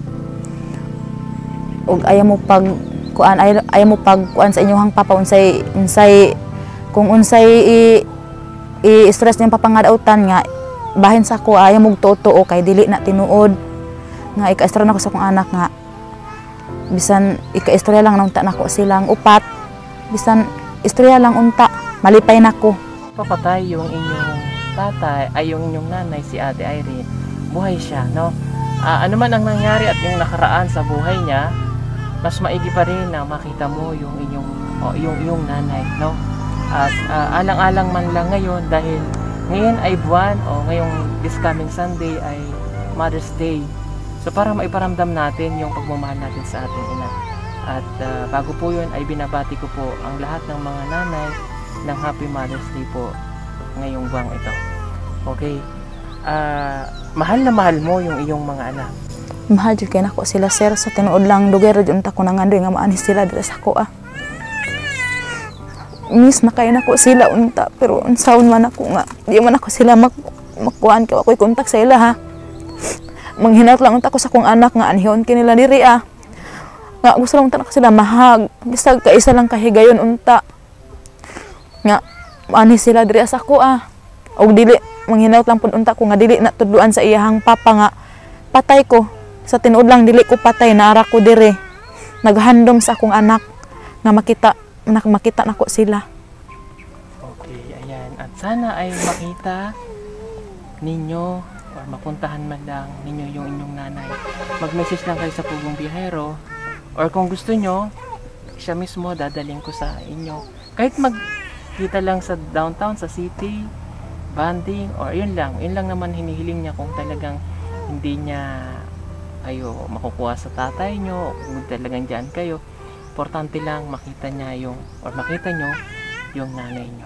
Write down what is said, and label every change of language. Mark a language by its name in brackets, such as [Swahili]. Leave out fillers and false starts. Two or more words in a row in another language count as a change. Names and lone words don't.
[Cebuano] Og ayaw mo pag kuan sa inyong papa unsay kung unsay i-stress niyang papangadaotan nga bahin sa ko ayaw mo totoo kay dili na tinuod nga ika-istorya na ko sa akong anak nga bisan ika-istorya lang nang unta nako silang upat bisan istorya lang unta malipay nako. [Filipino] Papatay yung inyong tatay ay yung inyong nanay si Ate Irene, buhay siya, no? Ano man ang nangyari at yung nakaraan sa buhay niya, mas maigi pa rin na makita mo yung inyong nanay, no? At alang-alang man lang ngayon dahil ngayon ay buwan o ngayong [English] this coming Sunday [Filipino] ay Mother's Day. So para maiparamdam natin yung pagmamahal natin sa ating ina. At bago po yun ay binabati ko po ang lahat ng mga nanay ng [English] Happy Mother's Day [Filipino] po ngayong buwang ito. Okay? Mahal na mahal mo yung iyong mga anak. [Cebuano] Mahal jud kay nako sila sir sa tinuod lang dugay ra jud unta ko nangandoy nga maanis sila diri sa kuha. Miss na kay nako sila unta pero unsaon man ako nga di man ako sila makuan kay ako'y kontak sa ila ha. Manghinat lang unta ko sa kong anak nga anhon kinila diri nga gusto lang unta nako sila mahag bisag kaisa lang kahigayon unta nga maanis sila diri sa kuha. Og dili manghinat lang pud unta ko nga dili na tudluan sa iyahang papa nga patay ko. Sa tinuod lang dili ko patay naara ko dire. Naghandom sa akong anak nga makita nako sila. [Filipino] Okay, ayan. At sana ay makita ninyo or mapuntahan man lang ninyo yung inyong nanay. Mag-message lang kayo sa Pugong Biyahero or kung gusto nyo, siya mismo dadaling ko sa inyo. Kahit magkita lang sa downtown, sa city, banding, or yun lang naman hinihiling niya kung talagang hindi niya kayo makukuha sa tatay nyo, kung talagang dyan kayo, importante lang makita niya makita nyo yung nanay nyo.